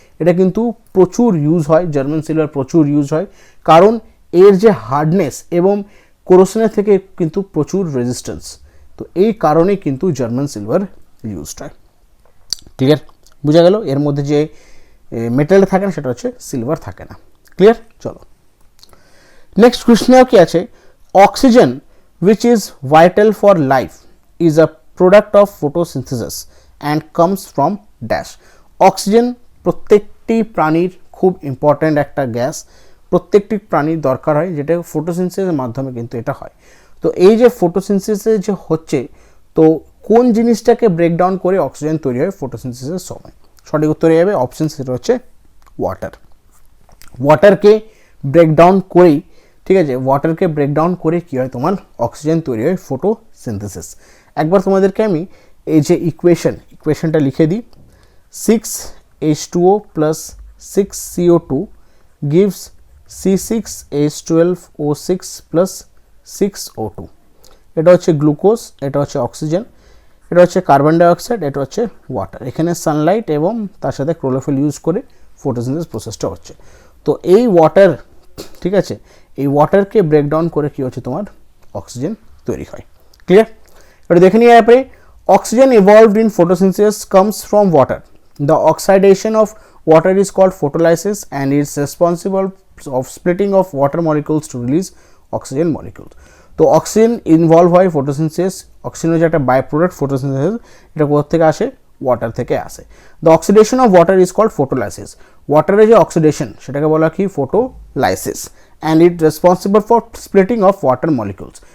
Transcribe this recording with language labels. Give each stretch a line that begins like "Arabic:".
Bangla: এটা কিন্তু প্রচুর ইউজ হয়, জার্মান সিলভার প্রচুর ইউজ হয়, কারণ এর যে হার্ডনেস এবং কোরোশনের থেকে কিন্তু প্রচুর রেজিস্ট্যান্স, তো এই কারণে কিন্তু জার্মান সিলভার ইউজড হয়। ক্লিয়ার? বোঝা গেল? এর মধ্যে যে মেটাল থাকে না সেটা হচ্ছে সিলভার থাকে না। ক্লিয়ার? চলো নেক্সট কোয়েশ্চেনেও কি আছে।
English: Oxygen which is vital for life is a product of photosynthesis and comes from dash.
Bangla: Oxygen প্রত্যেকটি প্রাণীর খুব ইম্পর্ট্যান্ট একটা গ্যাস, প্রত্যেকটি প্রাণীর দরকার হয়, যেটা ফটোসিনথেসিসের মাধ্যমে কিন্তু এটা হয়। তো এই যে ফটোসিনথেসিস যে হচ্ছে, তো কোন জিনিসটাকে ব্রেকডাউন করে অক্সিজেন তৈরি হয় ফটোসিনথেসিসের সময়? সঠিক উত্তর হয়ে যাবে অপশন সেটা হচ্ছে ওয়াটার। ওয়াটারকে ব্রেকডাউন করেই, ঠিক আছে, ওয়াটারকে ব্রেকডাউন করে কী হয় তোমার অক্সিজেন তৈরি হয় ফটোসিনথেসিস। একবার তোমাদেরকে আমি এই যে ইকুয়েশনটা লিখে দিই।
English: 6H2O plus 6CO2 gives C6H12O6 plus 6O2.
Bangla: এটা হচ্ছে গ্লুকোজ, এটা হচ্ছে অক্সিজেন, এটা হচ্ছে কার্বন ডাইঅক্সাইড, এটা হচ্ছে ওয়াটার। এখানে সানলাইট এবং তার সাথে ক্লোরোফিল ইউজ করে ফটোসিনথেসিস প্রসেসটা হচ্ছে। তো এই ওয়াটার, ঠিক আছে, এই ওয়াটারকে ব্রেকডাউন করে কি হচ্ছে তোমার অক্সিজেন তৈরি হয়। ক্লিয়ার? এটা দেখে নিয়ে আপনি
English: Oxygen evolved in photosynthesis comes from water. The oxidation of water is called photolysis and is responsible of splitting of water molecules to release oxygen molecules.
Bangla: তো অক্সিজেন ইনভলভ হয় ফটোসিনথেসিস, অক্সিজেনের যে একটা বাই প্রোডাক্ট ফটোসিনথেসিস, এটা কোথা থেকে আসে? Water থেকে আসে।
English: The oxidation of water is called photolysis.
Bangla: ওয়াটারের যে অক্সিডেশন সেটাকে বলা কি photolysis,
English: And it responsible for splitting of water molecules.